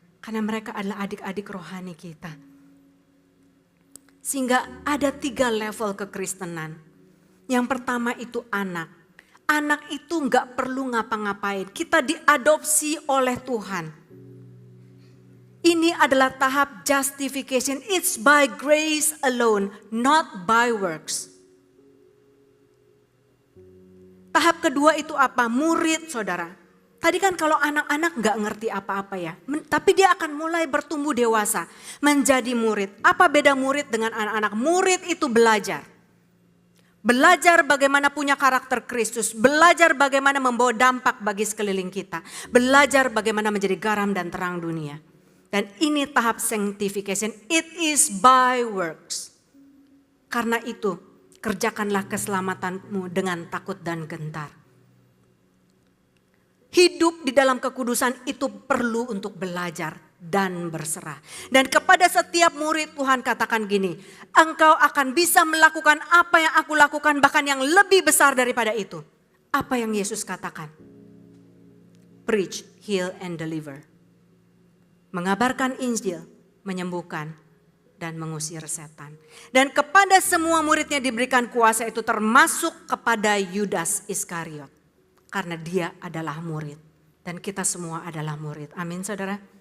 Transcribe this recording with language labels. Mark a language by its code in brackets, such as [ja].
[id] Karena mereka adalah adik-adik rohani kita. Sehingga ada 3 level kekristenan. Yang pertama itu anak. Anak itu gak perlu ngapa-ngapain. Kita diadopsi oleh Tuhan. Ini adalah tahap justification. [en] It's by grace alone, not by works. [id] Tahap kedua itu apa? Murid saudara. Tadi kan kalau anak-anak gak ngerti apa-apa ya. Tapi dia akan mulai bertumbuh dewasa. Menjadi murid. Apa beda murid dengan anak-anak? Murid itu belajar. Belajar bagaimana punya karakter Kristus. Belajar bagaimana membawa dampak bagi sekeliling kita. Belajar bagaimana menjadi garam dan terang dunia. Dan ini tahap sanctification, [en] it is by works. [id] Karena itu, kerjakanlah keselamatanmu dengan takut dan gentar. Hidup di dalam kekudusan itu perlu untuk belajar dan berserah. Dan kepada setiap murid Tuhan katakan gini, engkau akan bisa melakukan apa yang aku lakukan, bahkan yang lebih besar daripada itu. Apa yang Yesus katakan? [en] Preach, heal, and deliver. [id] Mengabarkan Injil, menyembuhkan, dan mengusir setan. Dan kepada semua muridnya diberikan kuasa itu termasuk kepada Yudas Iskariot. Karena dia adalah murid. Dan kita semua adalah murid. Amin saudara.